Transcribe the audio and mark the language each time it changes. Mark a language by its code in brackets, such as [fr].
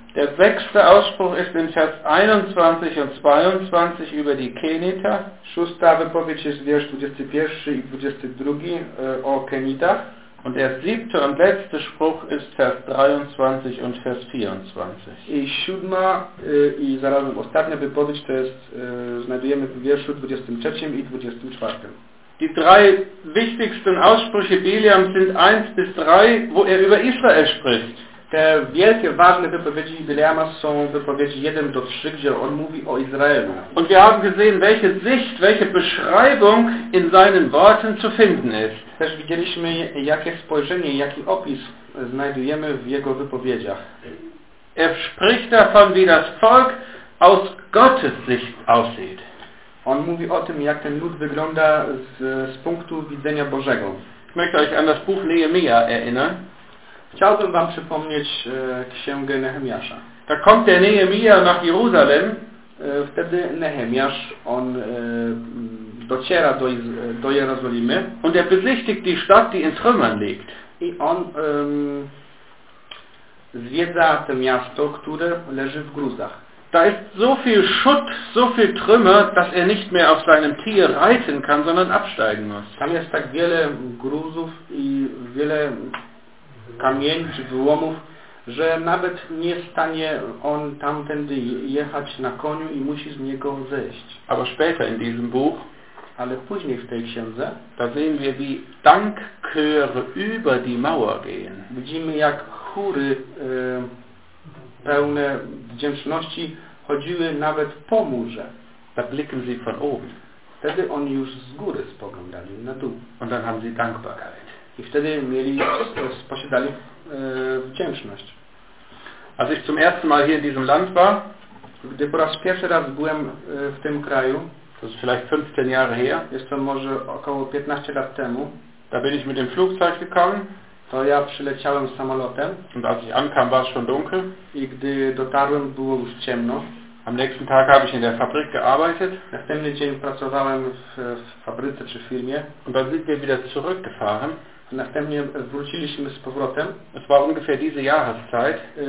[de] Der sechste Ausspruch ist in Vers 21 und 22 über die Keniter. [pl] Szósta wypowiedź jest wiersz 21 i 22 o Kenitach. [de] Und der siebte und letzte Spruch ist Vers 23 und Vers 24. [pl] I siódma i zarazem ostatnia wypowiedź to jest znajdujemy w wierszu 23 i 24. [de] Die drei wichtigsten Aussprüche Biliams sind 1 bis 3, wo er über Israel spricht. [pl] Te wielkie, ważne wypowiedzi Bileama są wypowiedzi 1 do 3, gdzie on mówi o Izraelu. [de] Und wir haben gesehen, welche Sicht, welche Beschreibung in seinen Worten zu finden ist. [pl] Też widzieliśmy, jakie spojrzenie, jaki opis znajdujemy w jego wypowiedziach. [de] Er spricht davon, wie das Volk aus Gottes Sicht aussieht. [pl] On mówi o tym, jak ten lud wygląda z punktu widzenia Bożego. [de] Ich möchte euch an das Buch Nehemia erinnern. [pl] Chciałbym wam przypomnieć księgę Nehemiasza. [de] Da kommt der Nehemia nach Jerusalem. [pl] Wtedy Nehemiasz, on dociera do Jerozolimy. [de] Und er besichtigt die Stadt, die in Trümmern liegt. [pl] I on zwiedza to miasto, które leży w gruzach. [de] Da ist so viel Schutt, so viel Trümmer, dass er nicht mehr auf seinem Tier reiten kann, sondern absteigen muss. [pl] Tam jest tak wiele gruzów i wiele kamień czy wyłomów, że nawet nie stanie on tamtędy jechać na koniu i musi z niego zejść. [de] Aber später in diesem Buch, [pl] ale później w tej księdze, [de] da sehen wir, wie Dankchöre über die Mauer gehen. [pl] Widzimy, jak chóry pełne wdzięczności chodziły nawet po murze. [de] Da blicken sie von oben. [pl] Wtedy oni już z góry spoglądali na dół. [de] Und dann haben sie Dankbarkeit. [pl] I wtedy mieli posiadali wdzięczność. [de] Als ich zum ersten Mal hier in diesem Land war, [pl] gdy po raz pierwszy raz byłem w tym kraju, [de] to jest vielleicht 15 Jahre her, [pl] jest to może około 15 lat temu, [de] da bin ich mit dem Flugzeug gekommen, [pl] to ja przyleciałem samolotem, [de] und als ich ankam, war es schon dunkel, [pl] i gdy dotarłem, było już ciemno. [de] Am nächsten Tag habe ich in der Fabrik gearbeitet. [pl] Następny dzień pracowałem w fabryce czy firmie. [de] Und dann sind wir wieder zurückgefahren. [pl] Następnie wróciliśmy z powrotem. [de] Es war ungefähr diese Jahreszeit.